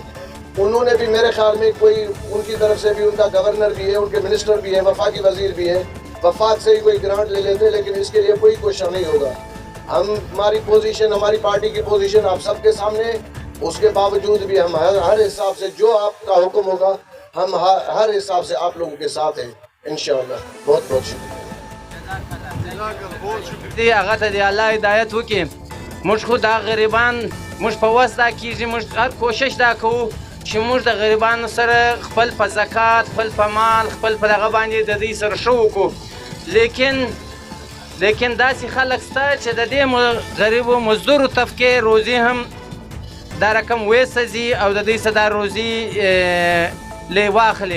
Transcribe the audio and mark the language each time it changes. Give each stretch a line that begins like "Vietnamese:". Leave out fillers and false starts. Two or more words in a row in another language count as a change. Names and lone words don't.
Urdu: انہوں نے بھی میرے خیال میں کوئی ان کی طرف سے بھی، ان کا گورنر بھی ہے، ان کے منسٹر بھی ہیں، وفاقی وزیر بھی ہیں، وفاق سے ہی کوئی گرانٹ لے لیتے، لیکن اس کے لیے کوئی کوشش نہیں ہوگا. ہماری پوزیشن، ہماری پارٹی کی پوزیشن آپ سب کے سامنے ہے. اس کے باوجود بھی ہم ہر حساب سے جو آپ کا حکم ہوگا ہم ہر حساب سے آپ لوگوں کے ساتھ ہیں انشاءاللہ. بہت بہت شکریہ.
Pashto: دی هغه ته دی الله هدایت وکړي. موږ خو دا غریبان موږ په وس دا کېږي، موږ هر کوشش دا کوو چې موږ د غریبانو سره خپل په زکات، خپل په مال، خپل په دغه باندې د دوی سره ښه وکړو. لیکن داسې خلک شته چې د دې غریبو مزدورو طبقې روزي هم دا رقم ویسځي او د دوی څخه دا روزي لې واخلي.